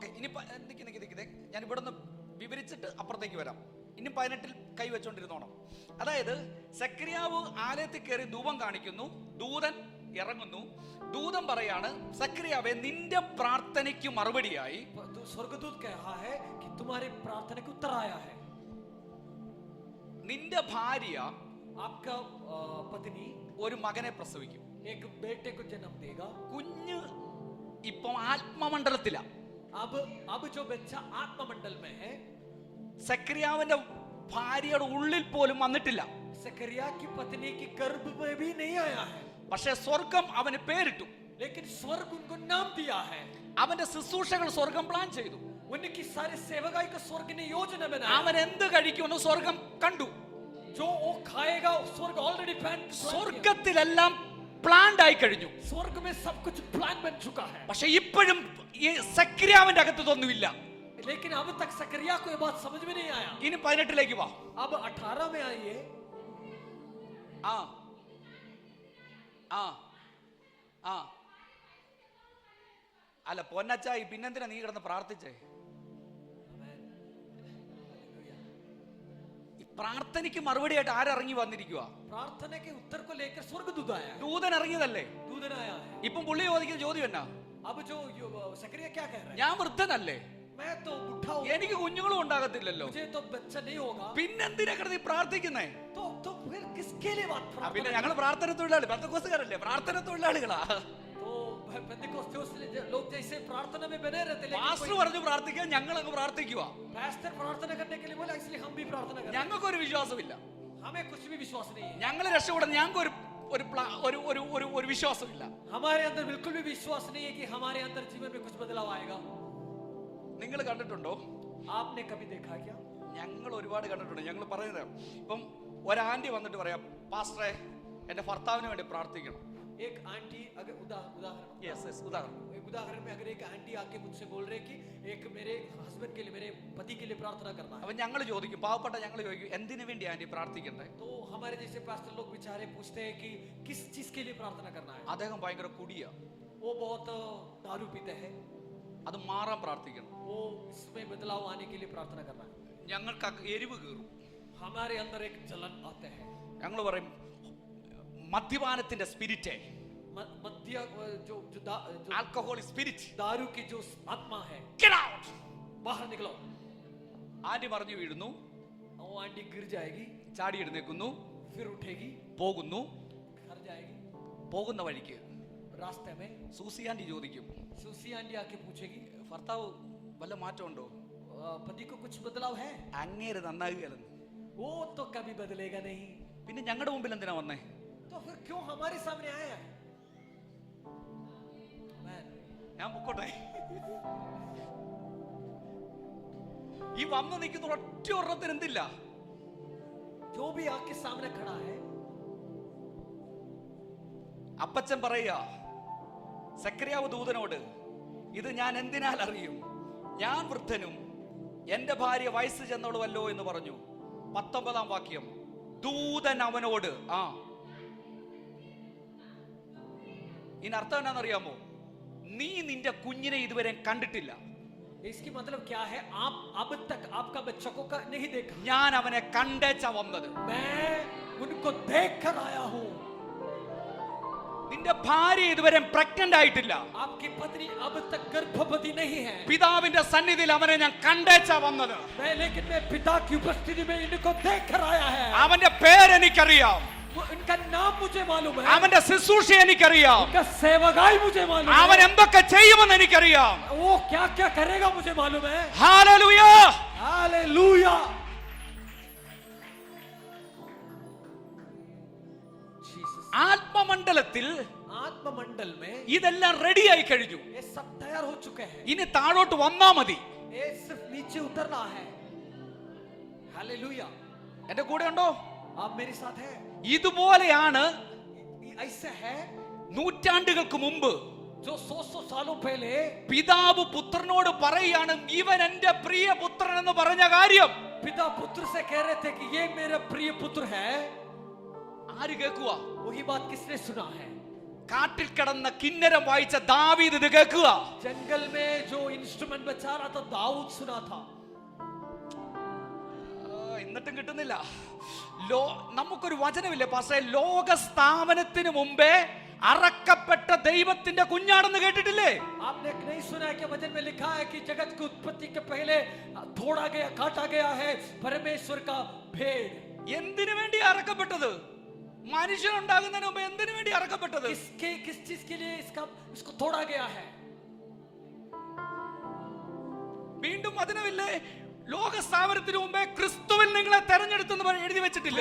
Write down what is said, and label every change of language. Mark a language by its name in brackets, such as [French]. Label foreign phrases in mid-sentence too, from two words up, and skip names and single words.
[Malayalam] ഇനി നിൽക്കുന്നേ ഞാൻ ഇവിടെ നിന്ന് വിവരിച്ചിട്ട് അപ്പുറത്തേക്ക് വരാം. ഇനി 18 കൈ വെച്ചോണ്ടിരുന്നോണം. അതായത് സക്രിയാവ് ആലയത്തിൽ കയറി ധൂപം കാണിക്കുന്നു, ദൂതൻ ഇറങ്ങുന്നു. ദൂതൻ പറയാണ്, സക്രിയാവേ നിന്റെ പ്രാർത്ഥനയ്ക്ക് മറുപടിയായി [Hindi] स्वर्गदूत कह रहा है कि तुम्हारी प्रार्थना का उत्तर आया है। [Malayalam] നിന്റെ ഭാര്യ [Hindi] आपका पत्नी [Malayalam] ഒരു മകനെ പ്രസവിക്കും. [Hindi] एक बेटे को जन्म देगा। [Malayalam] കുഞ്ഞ് ഇപ്പം ആത്മമണ്ഡലത്തിലാ. [Hindi] अब जो बच्चा आत्ममंडल में है, [Malayalam] സക്രിയാവിന്റെ ഭാര്യയുടെ ഉള്ളിൽ പോലും വന്നിട്ടില്ല. [Hindi] सकरिया की पत्नी की गर्भ में भी नहीं आया है, [Malayalam] പക്ഷേ സ്വർഗം അവന് പേരിട്ടു. [Hindi] लेकिन स्वर्ग उनको नाम दिया है। [Malayalam] അവന്റെ ശുശ്രൂഷകൾ സ്വർഗം പ്ലാൻ ചെയ്തു. [Hindi] उनकी सारी सेवकाई को स्वर्ग ने योजना बनाया। [Malayalam] അവൻ എന്ത് കഴിക്കുമെന്ന് സ്വർഗം കണ്ടു. [Hindi] जो वो खाएगा स्वर्ग [English] already plan. [Malayalam] സ്വർഗത്തിലെല്ലാം പ്ലാൻഡ് ആയി കഴിഞ്ഞു. [Hindi] स्वर्ग में सब कुछ प्लान बन चुका है, [Malayalam] പക്ഷെ ഇപ്പോഴും ഈ സക്രിയാവിന്റെ അകത്ത് ഇതൊന്നുമില്ല. [Hindi] लेकिन अब तक सकरिया को ये बात समझ में नहीं आया। [Malayalam] ഇനി 18 വാ. [Hindi] अब 18 में आइए। [Malayalam] ആ ആ ആ അല്ല പൊന്നച്ചായി, പിന്നെന്തിനാ നീ കിടന്ന് പ്രാർത്ഥിച്ചേ? ഈ പ്രാർത്ഥനയ്ക്ക് മറുപടിയായിട്ട് ആരിറങ്ങി വന്നിരിക്കുക? [Hindi] प्रार्थना के उत्तर को लेकर स्वर्गदूत आया है। [Malayalam] ദൂതൻ ഇറങ്ങിയതല്ലേ? [Hindi] दूतन आया है। [Malayalam] ഇപ്പം പുള്ളി ചോദിക്കുന്ന ചോദ്യം എന്നാ? [Hindi] अब जो सकरिया क्या कह रहा है? [Malayalam] ഞാൻ വൃദ്ധനല്ലേ, [Hindi] मैं तो बुढ़ा हूं, [Malayalam] എനിക്ക് കുഞ്ഞുങ്ങളും ഉണ്ടാകത്തില്ലല്ലോ, [Hindi] मुझे तो बच्चा नहीं होगा, [Malayalam] പിന്നെന്തിനാ കിടന്ന് പ്രാർത്ഥിക്കുന്നേ? [Hindi] तो फिर किसके लिए बात [Malayalam] പിന്നെ [Hindi] प्रार्थना? [Malayalam] ഞങ്ങൾ പ്രാർത്ഥന തൊഴിലാളി, പെന്തക്കോസ്തുകാരല്ലേ, പ്രാർത്ഥന തൊഴിലാളികളാ. [Hindi] तो पेंटिकोस्टल्स लोग जैसे प्रार्थना में बने रहते, [Malayalam] പാസ്റ്റർ പറഞ്ഞു പ്രാർത്ഥിക്കാൻ, ഞങ്ങളങ്ങ് പ്രാർത്ഥിക്കുക. [Hindi] पास्टर प्रार्थना करने के लिए बोला, इसलिए हम भी प्रार्थना करते हैं। [Malayalam] ഞങ്ങൾക്കൊരു വിശ്വാസമില്ല. [Hindi] हमें कुछ भी विश्वास नहीं है, [Malayalam] ഞങ്ങൾ രക്ഷപ്പെടാൻ ഞങ്ങൾക്ക് ഒരു വിശ്വാസമില്ല. [Hindi] हमारे अंदर बिल्कुल भी विश्वास नहीं है कि हमारे अंदर जीवन में कुछ बदलाव आएगा। [Malayalam] നിങ്ങൾ കണ്ടിട്ടുണ്ടോ? [Hindi] आपने कभी देखा क्या? [Malayalam] ഞങ്ങൾ ഒരുപാട് കണ്ടിട്ടുണ്ട്. ഞങ്ങൾ പറയുന്നത്, ഇപ്പം ഒരാന്റി വന്നിട്ട് പറയാം, പാസ്റ്ററെ എന്റെ ഭർത്താവിന് വേണ്ടി പ്രാർത്ഥിക്കണം. [Hindi] एक आंटी अगर उदाहरण [Malayalam] ഉദാഹരണം, [Hindi] एक उदाहरण में अगर एक आंटी आके मुझसे बोल रहे कि एक मेरे हस्बैंड के लिए, मेरे पति के लिए प्रार्थना करना है, [Malayalam] അപ്പൊ ഞങ്ങൾ ചോദിക്കും, പാവപ്പെട്ട ഞങ്ങൾ ചോദിക്കും, എന്തിനു വേണ്ടി ആന്റി പ്രാർത്ഥിക്കണ്ടേ? [Hindi] तो हमारे जैसे पास्टर लोग बेचारे पूछते हैं कि किस चीज के लिए प्रार्थना करना है। [Malayalam] അദ്ദേഹം ഭയങ്കര കുടിയാ, [Hindi] वो बहुत दारू पीते हैं, [Malayalam] അത് മാറാൻ പ്രാർത്ഥിക്കണം. [Hindi] वो इसमें बदलाव आने के लिए प्रार्थना करना है। [Malayalam] ഞങ്ങൾക്ക് എരിവ് കയറും. [Hindi] हमारे अंदर एक जलन आते हैं। [Malayalam] ഞങ്ങൾ പറയും, മദ്യപാനത്തിന്റെ സ്പിരിറ്റ്, [Hindi] मध्य जो [English] alcohol spirit, [Hindi] दारू की जो आत्मा है, [English] get out, [Hindi] बाहर निकलो। [Malayalam] ആന്റി മറിഞ്ഞു വീഴുന്നു, [Hindi] वो आंटी गिर जाएगी, [Malayalam] ചാടി എഴുന്നേക്കുന്നു, [Hindi] फिर उठेगी, [Malayalam] പോകുന്നു. [Hindi] घर जाएगी। [Malayalam] പോകുന്ന വഴിക്ക് [Hindi] रास्ते में [Malayalam] സൂസി ആന്റി ചോദിക്കും, [Hindi] सुसी आंटी आके पूछेगी, [Malayalam] ഭർത്താവ് വല്ല മാറ്റമുണ്ടോ? [Hindi] पति को कुछ बदलाव है? [Malayalam] അങ്ങേര് നന്നാകുകയല്ലെന്ന്. [Hindi] वो तो कभी बदलेगा नहीं, [Malayalam] പിന്നെ ഞങ്ങളുടെ മുമ്പിൽ എന്തിനാ വന്നേ? तो फिर क्यों हमारे सामने आया है? ഞാൻ പൊക്കോട്ടെ. ഈ വന്ന് നിൽക്കുന്ന ഒറ്റ ഒരെണ്ണത്തിന് എന്തില്ല? [Hindi] जो भी आपके सामने खड़ा है, [Malayalam] അപ്പച്ചൻ പറയുക സക്രിയാവ് ദൂതനോട്, ഇത് ഞാൻ എന്തിനാൽ അറിയും? ഞാൻ വൃദ്ധനും എന്റെ ഭാര്യ വയസ്സ് ചെന്നോളുവല്ലോ എന്ന് പറഞ്ഞു. 19 വാക്യം, ദൂതൻ അവനോട്, ഇതിനർത്ഥം എന്നാണെന്നറിയാമോ? നീ നിന്റെ കുഞ്ഞിനെ ഇതുവരെ കണ്ടിട്ടില്ല. [Hindi] इसकी मतलब क्या है? आप अब तक आपका बच्चा को नहीं देखा, [Malayalam] ഞാൻ അവനെ കണ്ടേച്ചാ വന്നത്. [Hindi] मैं उनको देख कर आया हूं। [Malayalam] നിന്റെ ഭാര്യ ഇതുവരെ പ്രഗ്നന്റ് ആയിട്ടില്ല. [Hindi] आपकी पत्नी अब तक गर्भवती नहीं है। [Malayalam] പിതാവിന്റെ സന്നിധിയിൽ അവനെ ഞാൻ കണ്ടേച്ചാ വന്നത്. [Hindi] लेकिन मैं पिता की उपस्थिति में इनको देख कर आया है। [Malayalam] അവന്റെ പേരെനിക്കറിയാം. [Hindi] इनका उनका नाम मुझे मालूम है, [Malayalam] അവന്റെ ശുശ്രൂഷ എനിക്കറിയാം, [Hindi] उनका सेवकाई मुझे मालूम [Malayalam] അവൻ [Hindi] है, [Malayalam] എന്തൊക്കെ ചെയ്യുമെന്ന് എനിക്കറിയാം. [Hindi] वो क्या क्या करेगा मुझे मालूम है. [Malayalam] ഹല്ലേലൂയ. [Hindi] हालेलुया. [Malayalam] ആത്മമണ്ഡലത്തിൽ [Hindi] आत्ममंडल में [Malayalam] ഇതെല്ലാം റെഡിയായി കഴിഞ്ഞു. [Hindi] ये सब तैयार हो चुके हैं, [Malayalam] ഇനി താഴോട്ട് വന്നാ മതി. [Hindi] ये सिर्फ नीचे उतरना है. हालेलुया. [Malayalam] എന്റെ കൂടെ ഉണ്ടോ? [Hindi] आप मेरे साथ हैं. [Malayalam] ഇതുപോലെയാണ് [Hindi] ऐसे है [Malayalam] നൂറ്റാണ്ടുകൾക്ക് മുമ്പ് [Hindi] जो 100 सालों पहले [Malayalam] പിതാവ് പുത്രനോട് പറയാണ്, ഇവൻ എന്റെ പ്രിയ പുത്രൻ എന്ന് പറഞ്ഞ കാര്യം [Hindi] पिता पुत्र से कह रहे थे कि ये मेरा प्रिय पुत्र है. [Malayalam] ആര് കേൾക്കുക? [Hindi] वही बात किसने सुना है? [Malayalam] കാട്ടിൽ കിടന്ന കിന്നരം വായിച്ച ദാവീദ് ഇത് കേൾക്കുക. [Hindi] जंगल में जो इंस्ट्रूमेंट बजा रहा था दाऊद सुना था. [Malayalam] എന്നിട്ടും കിട്ടുന്നില്ല. നമുക്കൊരു വചനമില്ലേ പാസ്റ്ററെ, ലോക സ്ഥാപനത്തിന് മുമ്പേ അറക്കപ്പെട്ട ദൈവത്തിന്റെ കുഞ്ഞാണെന്ന് കേട്ടിട്ടില്ലേ? [Hindi] आपने नहीं सुना है कि वचन में लिखा है कि जगत की उत्पत्ति के पहले तोड़ा गया काटा गया है परमेश्वर का भेड़. [Malayalam] എന്തിനു വേണ്ടി അറക്കപ്പെട്ടത്? മനുഷ്യൻ ഉണ്ടാകുന്നതിന് മുമ്പ് എന്തിനു വേണ്ടി അറക്കപ്പെട്ടത്? [Hindi] किस चीज के लिए इसको तोड़ा गया है? [Malayalam] വീണ്ടും വചനമില്ലേ, ലോക സ്ഥാപനത്തിന് മുമ്പേ ക്രിസ്തുവിൽ നിങ്ങളെ തെരഞ്ഞെടുത്തെന്ന് എഴുതി വെച്ചിട്ടില്ലേ?